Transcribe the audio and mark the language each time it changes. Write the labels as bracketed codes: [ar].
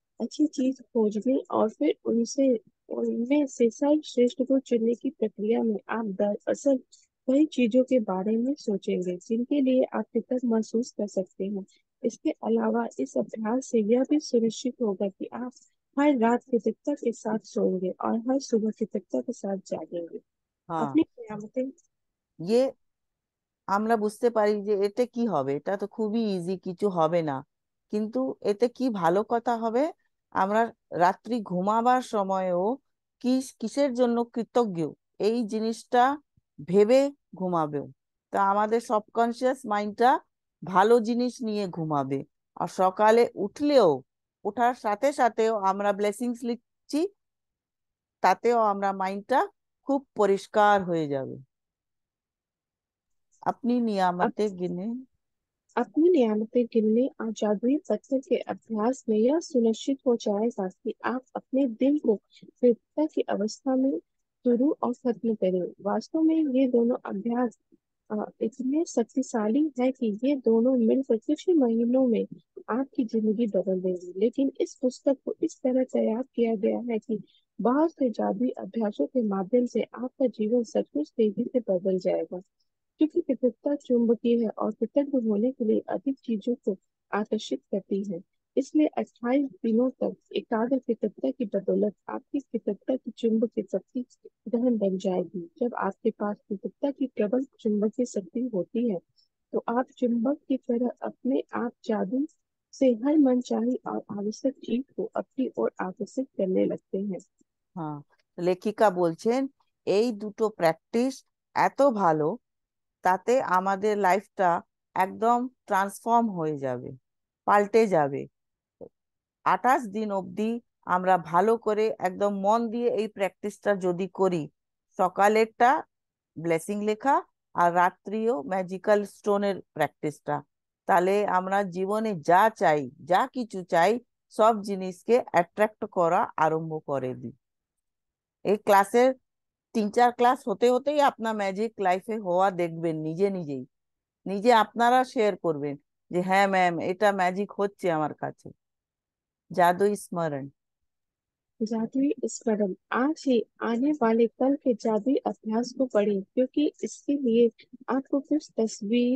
[hi] अच्छी चीज खोजने और फिर उनसे उनमें से सर्वश्रेष्ठ को चुनने की प्रक्रिया में आप दरअसल कई चीजों के बारे में सोचेंगे जिनके लिए आप कृतज्ञ महसूस कर सकते हैं। इसके अलावा इस अभ्यास से यह भी सुनिश्चित होगा कि आप हर रात कृतज्ञता के साथ सोएंगे और हर सुबह कृतज्ञता के साथ जागेंगे। हाँ अपनी नियामतें [bn] ये আমরা বুঝতে পারি যে এতে কি হবে, এটা তো খুবই ইজি, কিছু হবে না। কিন্তু এতে কি ভালো কথা হবে, আমরা রাত্রি ঘুমাবার সময়ও কিসের জন্য কৃতজ্ঞ এই জিনিসটা ভেবে ঘুমাবে। তা আমাদের সাবকনসিয়াস মাইন্ডটা ভালো জিনিস নিয়ে ঘুমাবে। আর সকালে উঠলেও ওঠার সাথে সাথেও আমরা ব্লেসিংস লিখছি, তাতেও আমরা মাইন্ডটা খুব পরিষ্কার হয়ে যাবে। अपनी [hi] अप, नियामतें गिने। अपनी नियामतें गिनने और जादुई पत्थर के अभ्यास में यह सुनिश्चित हो जाएगा कि आप अपने दिन को स्थिरता की अवस्था में शुरू और खत्म करें। वास्तव में ये दोनों अभ्यास इतने शक्तिशाली है कि ये दोनों मिलकर कुछ ही महीनों में आपकी जिंदगी बदल देंगे। लेकिन इस पुस्तक को इस तरह तैयार किया गया है कि बहुत से जादुई अभ्यासों के माध्यम से आपका जीवन सचमुच तेजी से बदल जाएगा। क्योंकि कृतज्ञता चुंबकीय है और कृतज्ञ होने के लिए अधिक चीजों को आकर्षित करती है। इसलिए 28 दिनों तक एकाग्र कृतज्ञता की बदौलत आपकी कृतज्ञता की चुंबकीय शक्ति गहन बन जाएगी। जब आपके पास कृतज्ञता की प्रबल चुंबकीय शक्ति होती है तो आप चुंबक की तरह अपने आप जादू से हर मनचाही और आवश्यक चीज को अपनी ओर आकर्षित करने लगते हैं। [bn] হ্যাঁ, লেখিকা বলছেন এই দুটো প্র্যাকটিস এত ভালো, তাতে আমাদের লাইফটা একদম ট্রান্সফর্ম হয়ে যাবে, পাল্টে যাবে। 28 দিন অবধি আমরা ভালো করে একদম মন দিয়ে এই প্র্যাকটিসটা যদি করি, সকালেরটা ব্লেসিং লেখা আর রাত্রিও ম্যাজিক্যাল স্টোনের প্র্যাকটিসটা, তাহলে আমরা জীবনে যা চাই, যা কিছু চাই, সব জিনিসকে অ্যাট্রাক্ট করা আরম্ভ করে দিই। এই ক্লাসের 3-4 ক্লাস হতে হতেই আপনার ম্যাজিক লাইফে হওয়া দেখবেন নিজে নিজেই। নিজে আপনারা শেয়ার করবেন যে হ্যাঁ ম্যাম, এটা ম্যাজিক হচ্ছে আমার কাছে। জাদুই স্মরণ। [hi] जादुई स्मरण। आज ही आने वाले कल के जादुई अभ्यास को पढ़ें, क्योंकि इसके लिए आपको कुछ तस्वीरें